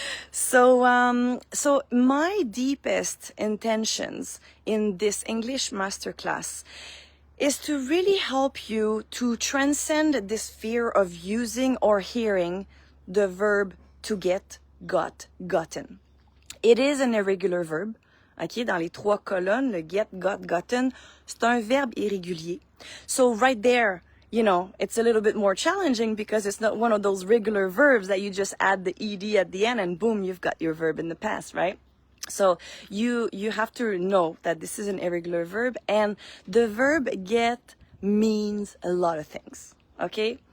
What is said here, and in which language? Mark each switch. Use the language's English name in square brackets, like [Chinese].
[English] So my deepest intentions in this English masterclass is to really help you to transcend this fear of using or hearing the verb to get, got, gotten. It is an irregular verb. [French] OK, dans les 3 colonnes, le get, got, gotten, c'est un verbe irrégulier. [English] So right there, you know, it's a little bit more challenging because it's not one of those regular verbs that you just add the ed at the end and boom, you've got your verb in the past, right? So you have to know that this is an irregular verb, and the verb get means a lot of things, okay?